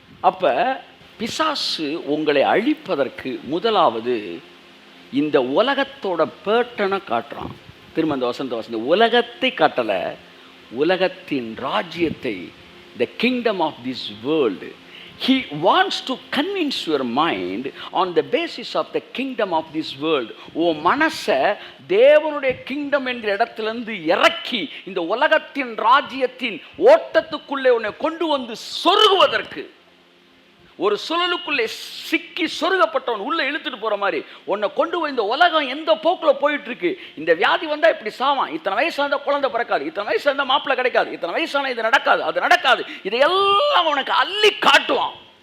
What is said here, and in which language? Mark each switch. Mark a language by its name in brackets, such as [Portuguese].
[Tamil] அப்போ பிசாசு உங்களை அழிப்பதற்கு முதலாவது இந்த உலகத்தோட பேட்டனை காட்டுறான். திரும்ப அந்த வசந்த உலகத்தை காட்டலை, உலகத்தின் ராஜ்யத்தை, [English] the kingdom of this world. He wants to convince your mind on the basis of the kingdom of this world. [Tamil] உன் மனசை தேவனுடைய கிங்டம் என்கிற இடத்திலிருந்து இறக்கி இந்த உலகத்தின் ராஜ்யத்தின் ஓட்டத்துக்குள்ளே உன்னை கொண்டு வந்து சொருகுவதற்கு, ஒரு சுழலுக்குள்ளே சிக்கி சொருகப்பட்டவன் உள்ளே இழுத்துட்டு போகிற மாதிரி உன்னை கொண்டு போய் இந்த உலகம் எந்த போக்கில் போயிட்டு இருக்கு, இந்த வியாதி வந்தால் இப்படி சாவான், இத்தனை வயசு வந்தால் குழந்தை பிறக்காது, இத்தனை வயசு வந்தால் மாப்பிள்ளை கிடைக்காது, இத்தனை வயசான இது நடக்காது, அது நடக்காது, இதையெல்லாம் உனக்கு அள்ளி காட்டுவான்.